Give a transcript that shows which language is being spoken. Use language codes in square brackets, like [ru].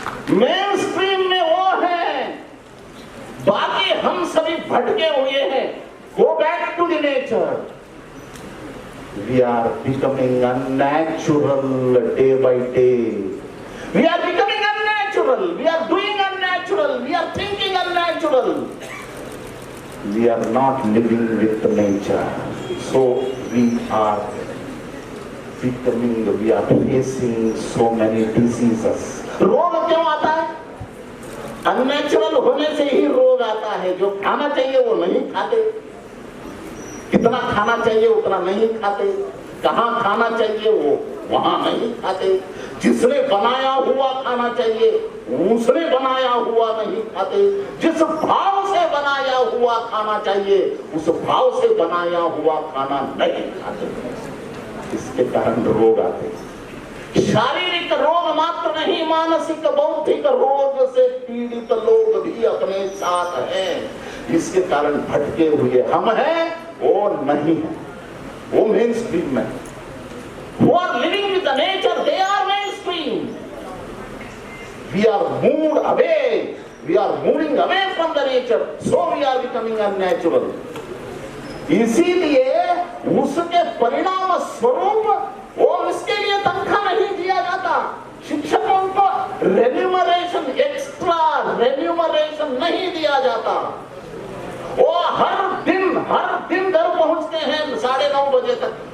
[hi] Main stream में वो है, बाकी हम सभी भटके हुए हैं। [en] Go back to the nature. We are becoming unnatural day by day. We are becoming unnatural. We are doing unnatural. We are thinking unnatural. We are not living with nature. So we are becoming, we are facing so many diseases. [hi] रोग क्यों आता है? Unnatural होने से ही रोग आता है। जो खाना चाहिए वो नहीं खाते, कितना खाना चाहिए उतना नहीं खाते, कहाँ खाना चाहिए वो वहां नहीं खाते, जिसने बनाया हुआ खाना चाहिए उसने बनाया हुआ नहीं खाते, जिस भाव से बनाया हुआ खाना चाहिए उस भाव से बनाया हुआ खाना नहीं खाते। इसके कारण रोग आते। शारीरिक रोग मात्र नहीं, मानसिक बौद्धिक रोग से पीड़ित लोग भी अपने साथ हैं। इसके कारण भटके हुए हम हैं, वो नहीं है, वो मेन स्ट्रीम में। [en] Who are living with the nature, they are mainstream. We are moved away. We are moving away from the nature. So we are becoming unnatural. [hi] इसीलिए उसके परिणाम स्वरूप वो इसके लिए तनख्वाह नहीं दिया जाता। शिक्षकों को रेन्यूमरेशन, एक्स्ट्रा रेन्यूमरेशन नहीं दिया जाता। वो हर दिन घर पहुंचते हैं 9:30 बजे तक।